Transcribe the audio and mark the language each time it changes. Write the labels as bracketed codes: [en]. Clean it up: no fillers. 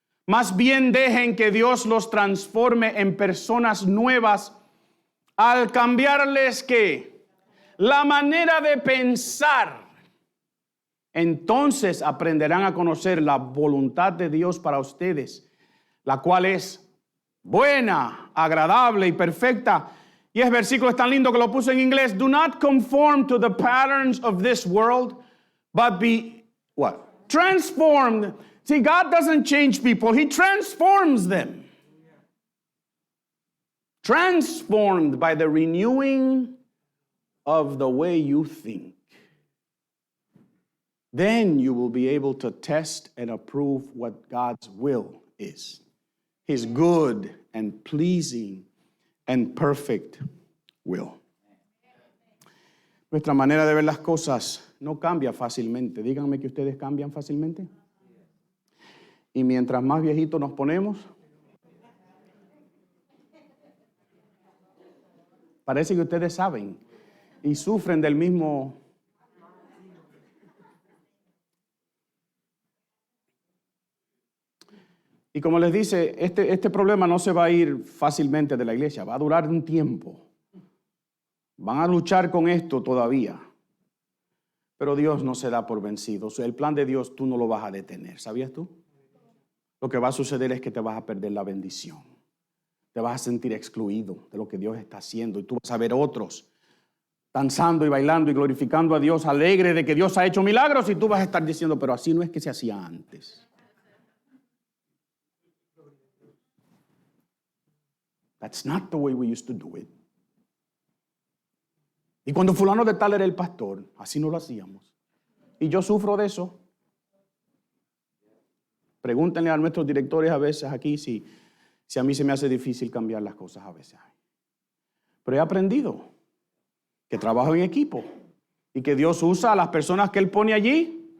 [es] Más bien dejen que Dios los transforme en personas nuevas al cambiarles ¿qué? La manera de pensar. Entonces aprenderán a conocer la voluntad de Dios para ustedes, la cual es buena, agradable y perfecta. Y ese versículo es tan lindo que lo puse en inglés. [en] Do not conform to the patterns of this world, but be what? Transformed. See, God doesn't change people. He transforms them. Transformed by the renewing of the way you think. Then you will be able to test and approve what God's will is. His good and pleasing and perfect will. [es] Nuestra manera de ver las cosas no cambia fácilmente. Díganme que ustedes cambian fácilmente. Y mientras más viejitos nos ponemos, parece que ustedes saben y sufren del mismo. Y como les dice, este problema no se va a ir fácilmente de la iglesia, va a durar un tiempo. Van a luchar con esto todavía. Pero Dios no se da por vencido. O sea, el plan de Dios tú no lo vas a detener, ¿sabías tú? Lo que va a suceder es que te vas a perder la bendición. Te vas a sentir excluido de lo que Dios está haciendo. Y tú vas a ver otros danzando y bailando y glorificando a Dios, alegre de que Dios ha hecho milagros. Y tú vas a estar diciendo, pero así no es que se hacía antes. [en] That's not the way we used to do it. [es] Y cuando fulano de tal era el pastor, así no lo hacíamos. Y yo sufro de eso. Pregúntenle a nuestros directores a veces aquí si a mí se me hace difícil cambiar las cosas a veces. Pero he aprendido que trabajo en equipo y que Dios usa a las personas que Él pone allí.